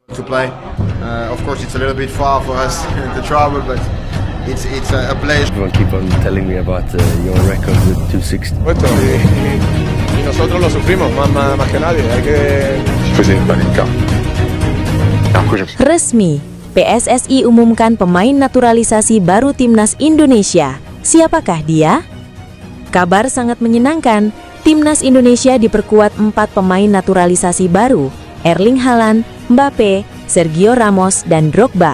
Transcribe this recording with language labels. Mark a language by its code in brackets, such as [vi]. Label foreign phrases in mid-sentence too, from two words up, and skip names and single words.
[en] to play. Of course, it's a little bit far for us to travel, but it's a pleasure. Everyone keep on telling me about your record with 260. [es] Y nosotros lo sufrimos más que nadie. Hay que [id] Resmi, PSSI umumkan pemain naturalisasi baru Timnas Indonesia. Siapakah dia? Kabar sangat menyenangkan. Timnas Indonesia diperkuat 4 pemain naturalisasi baru, Erling Haaland, Mbappe, Sergio Ramos, dan Drogba.